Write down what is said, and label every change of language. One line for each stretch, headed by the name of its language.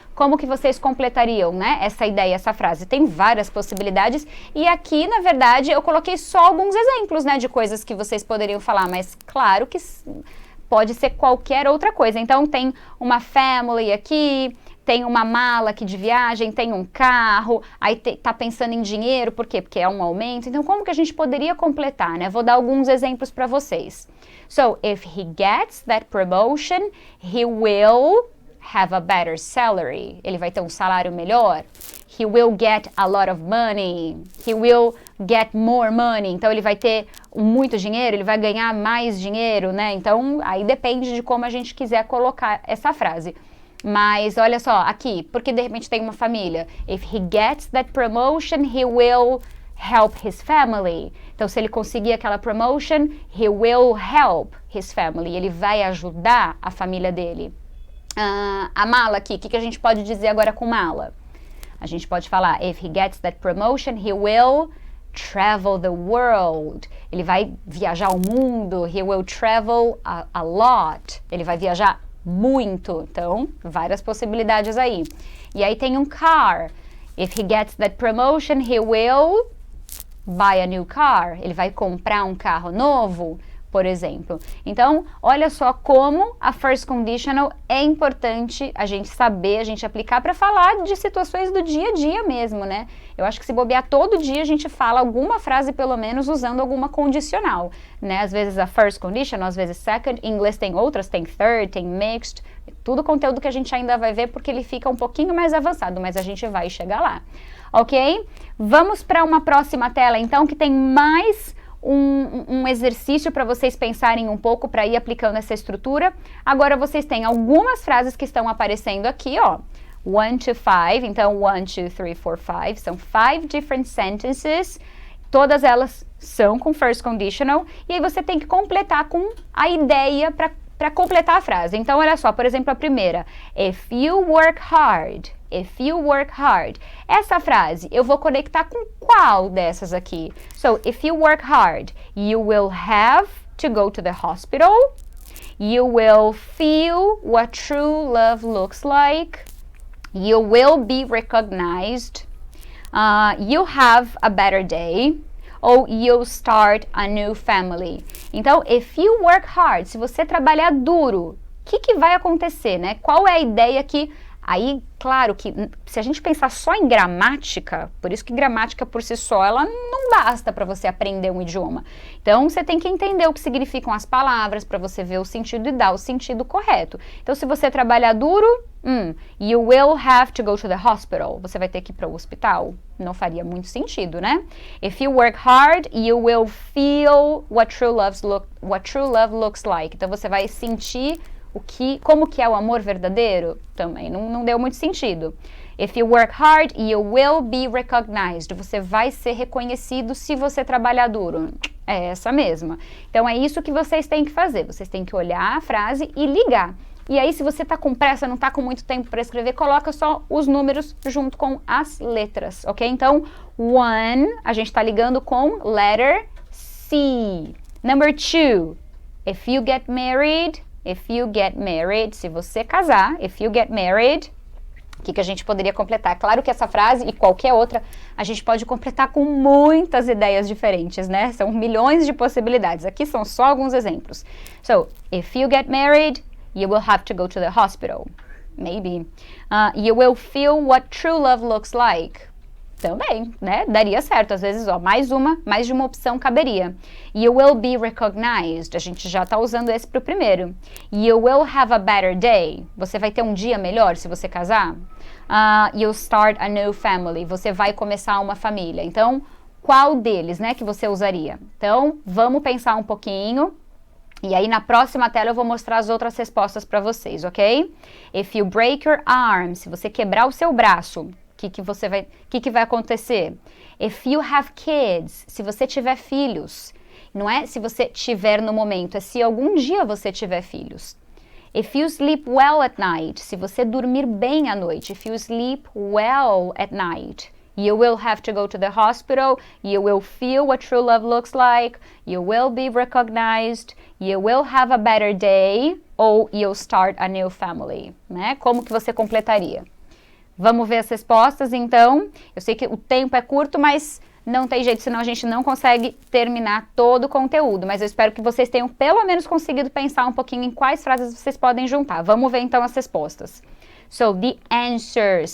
Portuguese: Como que vocês completariam, né, essa ideia, essa frase? Tem várias possibilidades e aqui, na verdade, eu coloquei só alguns exemplos, né, de coisas que vocês poderiam falar, mas claro que pode ser qualquer outra coisa. Então, tem uma family aqui, tem uma mala aqui de viagem, tem um carro, aí tá pensando em dinheiro, por quê? Porque é um aumento. Então, como que a gente poderia completar, né? Vou dar alguns exemplos para vocês.
English: So, if he gets that promotion, he will have a better salary.
Portuguese: Ele vai ter um salário melhor.
English: He will get a lot of money. He will get more money.
Portuguese: Então, ele vai ter muito dinheiro, ele vai ganhar mais dinheiro, né? Então, aí depende de como a gente quiser colocar essa frase. Mas olha só, aqui, porque de repente tem uma família.
English: If he gets that promotion, he will help his family.
Portuguese: Então, se ele conseguir aquela promotion,
English: he will help his family.
Portuguese: Ele vai ajudar a família dele. A mala aqui, o que a gente pode dizer agora com mala? A gente pode falar,
English: if he gets that promotion, he will travel the world.
Portuguese: Ele vai viajar o mundo.
English: He will travel a lot.
Portuguese: Ele vai viajar muito. Então, várias possibilidades aí. E aí tem um car.
English: If he gets that promotion, he will buy a new car.
Portuguese: Ele vai comprar um carro novo, por exemplo. Então, olha só como a first conditional é importante a gente saber, a gente aplicar para falar de situações do dia a dia mesmo, né? Eu acho que se bobear todo dia a gente fala alguma frase pelo menos usando alguma condicional, né? Às vezes a first conditional, às vezes second, em inglês tem outras, tem third, tem mixed, tudo conteúdo que a gente ainda vai ver porque ele fica um pouquinho mais avançado, mas a gente vai chegar lá, ok? Vamos para uma próxima tela então que tem mais um exercício para vocês pensarem um pouco para ir aplicando essa estrutura. Agora vocês têm algumas frases que estão aparecendo aqui, ó.
English: 1 to 5,
Portuguese: então 1, 2, 3, 4, 5, são 5
English: different sentences,
Portuguese: todas elas são com first conditional, e aí você tem que completar com a ideia para completar a frase. Então, olha só, por exemplo, a primeira,
English: if you work hard, if you work hard.
Portuguese: Essa frase, eu vou conectar com qual dessas aqui?
English: So, if you work hard, you will have to go to the hospital, you will feel what true love looks like, you will be recognized, you have a better day, ou you'll start a new family.
Portuguese: Então,
English: if you work hard,
Portuguese: se você trabalhar duro, o que vai acontecer, né? Qual é a ideia que... Aí, claro que se a gente pensar só em gramática, por isso que gramática por si só, ela não basta para você aprender um idioma. Então, você tem que entender o que significam as palavras para você ver o sentido e dar o sentido correto. Então, se você trabalhar duro,
English: you will have to go to the hospital.
Portuguese: Você vai ter que ir para o hospital. Não faria muito sentido, né?
English: If you work hard, you will feel what true love looks like.
Portuguese: Então, você vai sentir como que é o amor verdadeiro? Também não deu muito sentido.
English: If you work hard, you will be recognized.
Portuguese: Você vai ser reconhecido se você trabalhar duro. É essa mesma. Então, é isso que vocês têm que fazer. Vocês têm que olhar a frase e ligar. E aí, se você tá com pressa, não tá com muito tempo para escrever, coloca só os números junto com as letras, ok? Então, 1, a gente tá ligando com letter C.
English: Number 2, if you get married,
Portuguese: se você casar,
English: if you get married,
Portuguese: O que a gente poderia completar? Claro que essa frase e qualquer outra a gente pode completar com muitas ideias diferentes, né? São milhões de possibilidades. Aqui são só alguns exemplos.
English: So, if you get married, you will have to go to the hospital. Maybe. You will feel what true love looks like.
Portuguese: Também, né? Daria certo. Às vezes, ó, mais de uma opção caberia.
English: You will be recognized.
Portuguese: A gente já tá usando esse pro primeiro.
English: You will have a better day.
Portuguese: Você vai ter um dia melhor se você casar.
English: You'll start a new family.
Portuguese: Você vai começar uma família. Então, qual deles, né, que você usaria? Então, vamos pensar um pouquinho. E aí, na próxima tela, eu vou mostrar as outras respostas para vocês, ok?
English: If you break your arm,
Portuguese: se você quebrar o seu braço, o que vai acontecer? If you have kids, se você tiver filhos, não é se você tiver no momento, é se algum dia você tiver filhos.
English: If you sleep well at night,
Portuguese: se você dormir bem à noite,
English: if you sleep well at night, you will have to go to the hospital, you will feel what true love looks like, you will be recognized, you will have a better day, ou you'll start a new family, né?
Portuguese: Como que você completaria? Vamos ver as respostas, então. Eu sei que o tempo é curto, mas não tem jeito, senão a gente não consegue terminar todo o conteúdo. Mas eu espero que vocês tenham pelo menos conseguido pensar um pouquinho em quais frases vocês podem juntar. Vamos ver então as respostas.
English: So, the answers.